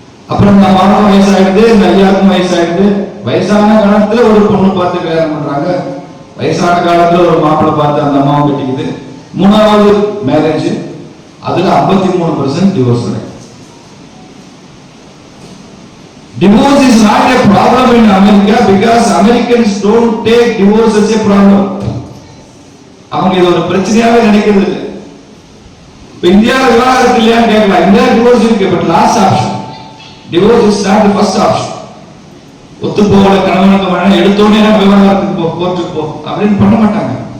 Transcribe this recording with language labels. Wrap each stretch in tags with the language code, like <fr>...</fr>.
<ta>அப்புறம் நம்ம மாமனும் வயசாயிடுது, ஐயாவுக்கும் வயசாயிடுது. வயசான காலத்துல ஒரு பொண்ணு பார்த்து கல்யாணம் பண்றாங்க, வயசான காலத்துல ஒரு மாப்பிள்ளை பார்த்து அந்த அம்மாவும் கட்டிக்குது. 3வது மேரேஜ், அதுல 53% divorce.</ta> <en>Divorce is not a problem in America because Americans don't take divorce as a problem.</en> <ta>அவங்க இது ஒரு பிரச்சனையாவே நினைக்கிறது இல்லை. இப்ப இந்தியாவில் விவாகரத்து இல்லையான்னு கேட்கலாம். இந்தியா டிவோர்ஸ் இருக்கு,</ta> <en>But last option. Divorce is not the first option.</en> <ta>ஒத்து போகல கணவனுக்கு வேணா எடுத்தோடனே விவாகரத்துக்கு போ, கோர்ட்டுக்கு போ அப்படின்னு பண்ண மாட்டாங்க.</ta>